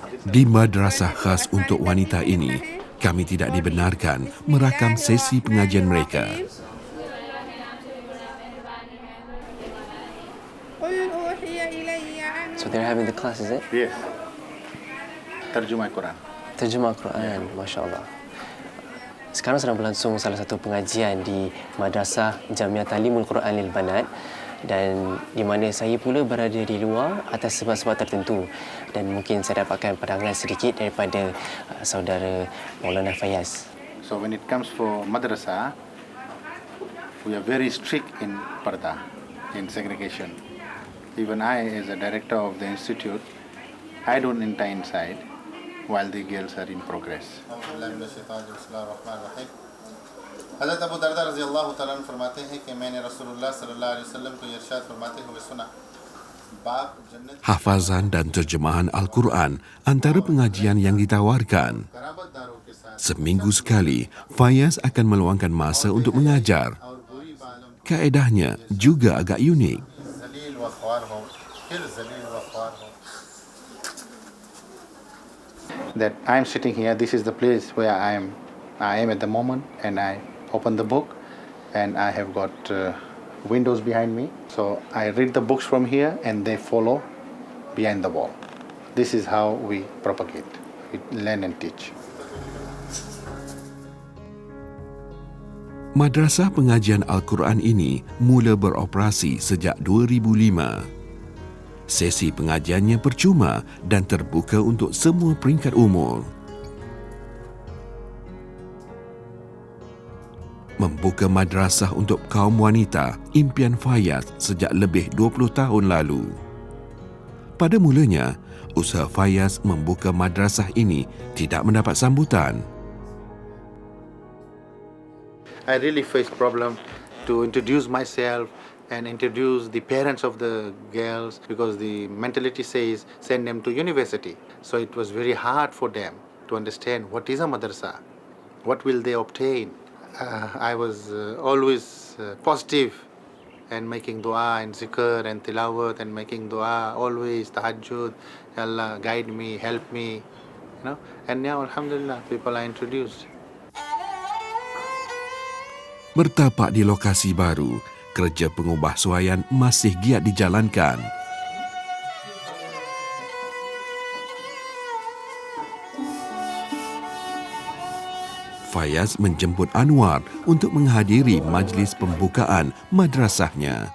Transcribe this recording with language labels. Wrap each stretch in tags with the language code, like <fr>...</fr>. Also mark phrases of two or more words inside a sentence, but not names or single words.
<ms>Di madrasah khas untuk wanita ini, kami tidak dibenarkan merakam sesi pengajian mereka.</ms> <en>So they're having the class, is it? Yes.</en> <ms>Terjemah Quran. Terjemah Quran, Masya Allah. Sekarang sedang berlangsung salah satu pengajian di Madrasah Jamiah Ta'limul Quran lil Banat, dan di mana saya pula berada di luar atas sebab-sebab tertentu, dan mungkin saya dapatkan pandangan sedikit daripada saudara Maulana Fayaz.</ms> <en>So when it comes for madrasa, we are very strict in parda, in segregation. Even I, as a director of the institute, I don't enter inside while the girls are in progress.</en> <hi>हज़रत अबू दरदा</hi> <ar>رضي الله تعالى عنه</ar> <hi>फरमाते हैं कि मैंने रसूलुल्लाह</hi> <ar>صلى الله عليه وسلم</ar> <hi>को इरशाद फरमाते हुए सुना, बाप जन्नत</hi> <ms>Hafazan dan terjemahan Al-Quran antara pengajian yang ditawarkan.</ms> <hi>कराबतदारों के साथ</hi> <ms>Seminggu sekali, Fayaz akan meluangkan masa untuk mengajar.</ms> <hi>और बुरी बालों</hi> <ms>Kaedahnya juga agak unik.</ms> <hi>जलील व ख्वार हो, फिर जलील व ख्वार हो.</hi> <en>That I'm sitting here, this is the place where I am at the moment, and I open the book, and I have got windows behind me. So I read the books from here, and they follow behind the wall. This is how we propagate, we learn and teach.</en> <ms>Madrasah pengajian Al-Quran ini mula beroperasi sejak 2005. Sesi pengajiannya percuma dan terbuka untuk semua peringkat umur. Membuka madrasah untuk kaum wanita, impian Fayaz sejak lebih 20 tahun lalu. Pada mulanya, usaha Fayaz membuka madrasah ini tidak mendapat sambutan.</ms> <en>I really faced problem to introduce myself and introduce the parents of the girls, because the mentality says send them to university. So it was very hard for them to understand what is a madrasa, what will they obtain. I was always positive and making dua and zikr and tilawat and making dua, always tahajjud. Allah guide me, help me, you know. And now alhamdulillah people are introduced.</en> <ms>Bertapak di lokasi baru, kerja pengubahsuaian masih giat dijalankan. Fayaz menjemput Anwar untuk menghadiri majlis pembukaan madrasahnya.</ms>